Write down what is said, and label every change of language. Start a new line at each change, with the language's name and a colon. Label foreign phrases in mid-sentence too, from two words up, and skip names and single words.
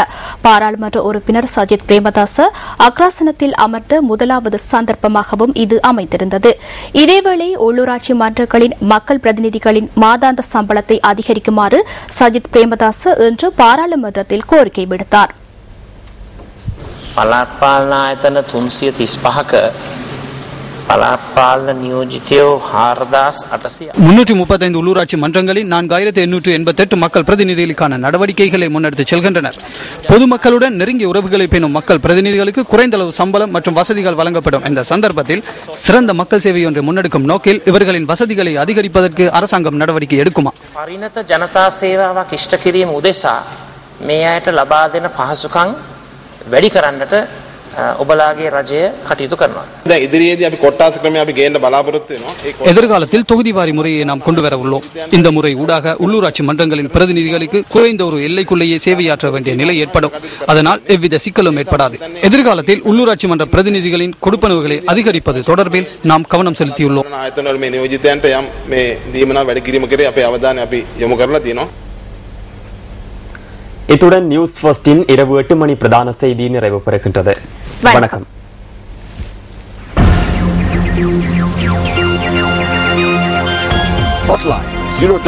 Tamil: பாராளுமன்ற உறுப்பினர் சஜித் பிரேமதாஸ் அக்ராசனத்தில் அமர்ந்த முதலாவது சந்தர்ப்பமாகவும் இது அமைந்திருந்தது. இதேவேளை உள்ளூராட்சி மன்றங்களின் மக்கள் பிரதிநிதிகளின் மாதாந்த சம்பளத்தை அதிகரிக்குமாறு சஜித் பிரேமதாஸ் இன்று பாராளுமன்றத்தில் கோரிக்கை விடுத்தார்.
Sinhala: පළාත් පාලන ආයතන 335ක පළාත් පාලන නියෝජිතයෝ 4800
Tamil: 335 உள்ளூராட்சி மன்றங்களில் 4888 மக்கள் பிரதிநிதிகளுக்கான நடவடிக்கைகளை முன்னெடுத்து செல்கின்றனர். பொதுமக்களுடன் நெருங்கிய உறவுகளை பேணும் மக்கள் பிரதிநிதிகளுக்கு குறைந்த அளவு சம்பளம் மற்றும் வசதிகள் வழங்கப்படும். இந்த சந்தர்ப்பத்தில் சிறந்த மக்கள் சேவை ஒன்றை முன்னெடுக்கும் நோக்கில் இவர்களின் வசதிகளை அதிகரிப்பதற்கு அரசாங்கம் நடவடிக்கை எடுக்குமா?
Sinhala: පරිණත ජනතා සේවාවක් ඉෂ්ට කිරීම උදෙසා මේ අයට ලබා දෙන පහසුකම් වැඩි කරන්නට ඔබලාගේ රජය කටයුතු කරනවා. දැන් ඉදිරියේදී අපි කොට්ටාස ක්‍රමය අපි ගේන්න බලාපොරොත්තු වෙනවා.
Tamil: எதிர்காலத்தில் தொகுதிவாரி முறையை நாம் கொண்டு வர உள்ளோம். இந்த முறை ஊடாக உள்ளூராட்சி மன்றங்களின் பிரதிநிதிகளுக்கு குறைந்த ஒரு எல்லைக்குள்ளேயே சேவையாற்ற வேண்டிய நிலை ஏற்படும். அதனால் எவ்வித சிக்கலும் ஏற்படாது. எதிர்காலத்தில் உள்ளூராட்சி மன்ற பிரதிநிதிகளின் கொடுப்பனவுகளை அதிகரிப்பது தொடர்பில் நாம் கவனம் செலுத்தியுள்ளோம்.
Sinhala: ආයතනවල මේ නියෝජිතයන්ට යම් මේ දීමනා වැඩි කිරීම කරේ අපේ අවධානය අපි යොමු කරලා තියෙනවා.
Tamil: இத்துடன் நியூஸ் ஃபர்ஸ்டின் இரவு 8 மணி பிரதான செய்தி நிறைவு பெறுகின்றது. வணக்கம்.